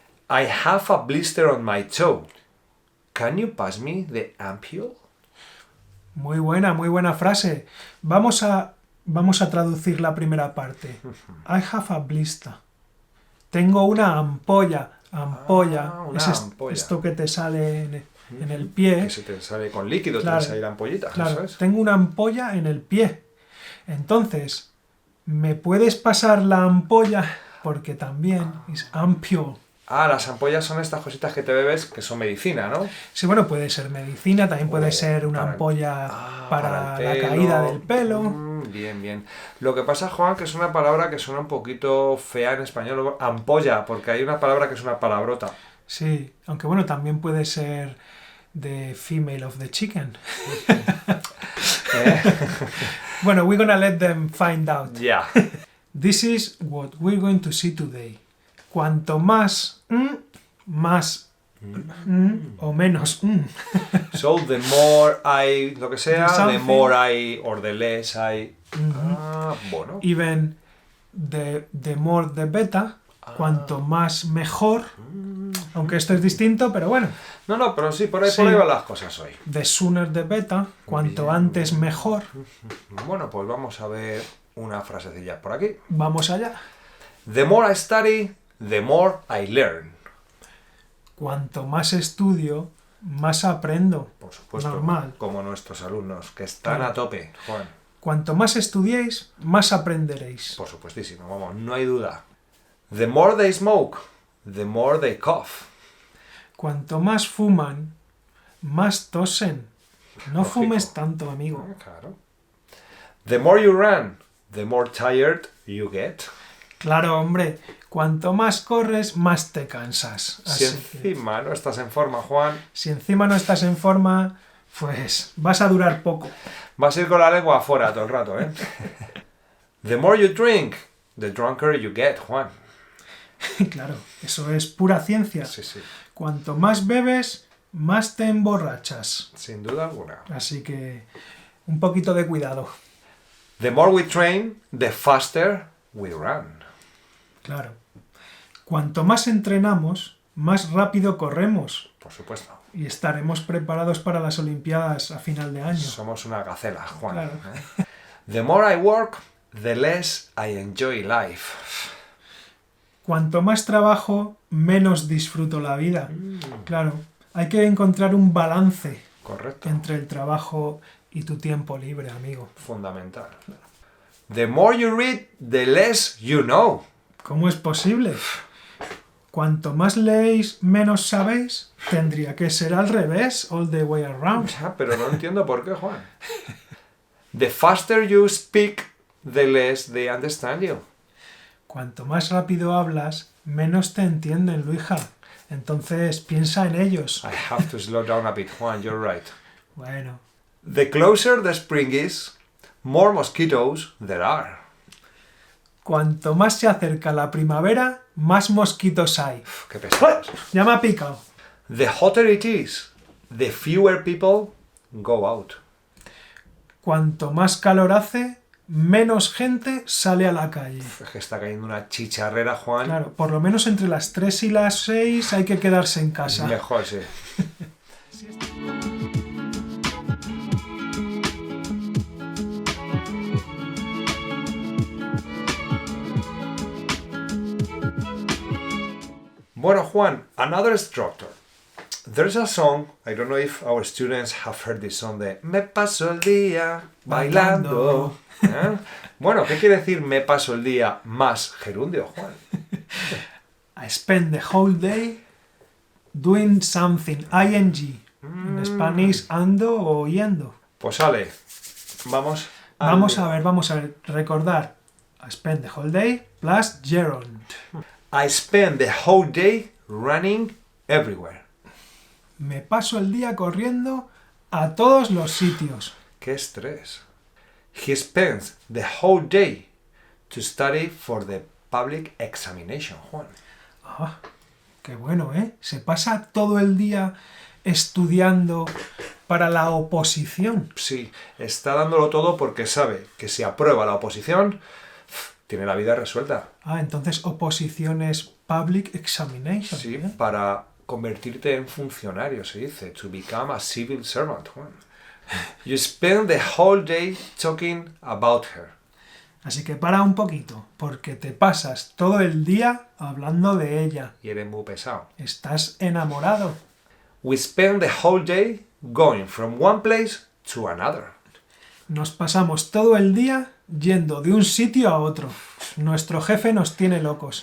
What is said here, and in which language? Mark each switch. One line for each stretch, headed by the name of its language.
English: I have a blister on my toe. Can you pass me the ampule?
Spanish: muy buena frase. Vamos a traducir la primera parte. I have a blister. Tengo una ampolla. Una Es ampolla. esto que te sale en el pie. Que se te sale con líquido, Claro, tienes ahí la ampollita, Claro, eso es. tengo una ampolla en el pie. Entonces, ¿me puedes pasar la ampolla? Porque también es ampule. Ah, las ampollas son estas cositas que te bebes que son medicina, ¿no? Sí, bueno, puede ser medicina, también puede ser una para- ampolla para el la pelo. caída del pelo. Bien. Lo que pasa, Juan, que es una palabra que suena un poquito fea en español, ampolla, porque hay una palabra que es una palabrota. Sí, aunque bueno, también puede ser
English: the female of the chicken. Bueno, we're gonna let them find out.
Spanish: Ya.
English: This is what we're going to see today.
Spanish: Cuanto más más o menos
English: So, the more I,
Spanish: lo que sea,
English: The the something. more I, or the less I...
Spanish: Ah, bueno.
English: even the more the better,
Spanish: cuanto más mejor, aunque esto es distinto, pero bueno, No, pero sí, por ahí Sí. van las cosas hoy.
English: the sooner the better,
Spanish: cuanto Bien. antes mejor. Bueno, pues vamos a ver una frasecilla por aquí. Vamos allá.
English: The more I study, the more I learn.
Spanish: Cuanto más estudio, más aprendo. Por supuesto, Normal. como nuestros alumnos, que están Claro. a tope, Juan. Cuanto más estudiéis, más aprenderéis. Por supuestísimo, vamos, no hay duda.
English: The more they smoke, the more they cough.
Spanish: Cuanto más fuman, más tosen. No Lógico. fumes tanto, amigo. Claro.
English: The more you run, the more tired you get.
Spanish: Claro, hombre, cuanto más corres, más te cansas. Si Así que, encima no estás en forma, Juan, si encima no estás en forma, pues vas a durar poco. vas a ir con la lengua afuera todo el rato, ¿eh?
English: The more you drink, the drunker you get, Juan.
Spanish: Claro, eso es pura ciencia. Sí, Cuanto más bebes, más te emborrachas. sin duda alguna. Así que un poquito de cuidado.
English: The more we train, the faster we run.
Spanish: Claro. Cuanto más entrenamos, más rápido corremos Por supuesto. y estaremos preparados para las Olimpiadas a final de año. Somos una gacela, Juan. Claro. ¿eh?
English: The more I work, the less I enjoy life.
Spanish: Cuanto más trabajo, menos disfruto la vida. Claro, hay que encontrar un balance Correcto. entre el trabajo y tu tiempo libre, amigo. Fundamental.
English: The more you read, the less you know.
Spanish: ¿Cómo es posible? Cuanto más leéis, menos sabéis. Tendría que ser al revés,
English: all the way around.
Spanish: Ya, pero no entiendo por qué, Juan.
English: The faster you speak, the less they understand you.
Spanish: Cuanto más rápido hablas, menos te entienden, Luija. Entonces piensa en ellos.
English: I have to slow down a bit, Juan, you're right.
Spanish: Bueno,
English: The closer the spring is, more mosquitoes there are.
Spanish: cuanto más se acerca la primavera, más mosquitos hay. Qué pesados. Ya me ha picado. The hotter it is, the fewer people go out. Cuanto más calor hace, menos gente sale a la calle. Es que está cayendo una chicharrera, Juan. Claro, por lo menos entre las 3 y las 6 hay que quedarse en casa. Mejor, sí.
English: Bueno, Juan, another structure. There's a song, I don't know if our students have heard this song de
Spanish: Me paso el día bailando. ¿Eh? Bueno, ¿qué quiere decir me paso el día más gerundio, Juan?
English: I spend the whole day doing something.
Spanish: ING. En Spanish, ando o yendo. Pues sale, vamos Vamos a ver. Recordar.
English: I spend the whole day plus gerund. I spend the whole day running everywhere.
Spanish: Me paso el día corriendo a todos los sitios. ¡Qué estrés!
English: He spends the whole day to study for the public examination, Juan.
Spanish: Ah, qué bueno, ¿eh? Se pasa todo el día estudiando para la oposición. Sí, está dándolo todo porque sabe que si aprueba la oposición, tiene la vida resuelta. Ah, entonces oposición es
English: public examination.
Spanish: Sí, ¿eh? para convertirte en funcionario, se dice.
English: To become a civil servant, Juan. You spend the whole day talking about her.
Spanish: Así que para un poquito, porque te pasas todo el día hablando de ella. Y eres muy pesado. Estás enamorado. We spend the whole day going from one place to another. Nos pasamos todo el día yendo de un sitio a otro. Nuestro jefe nos tiene locos.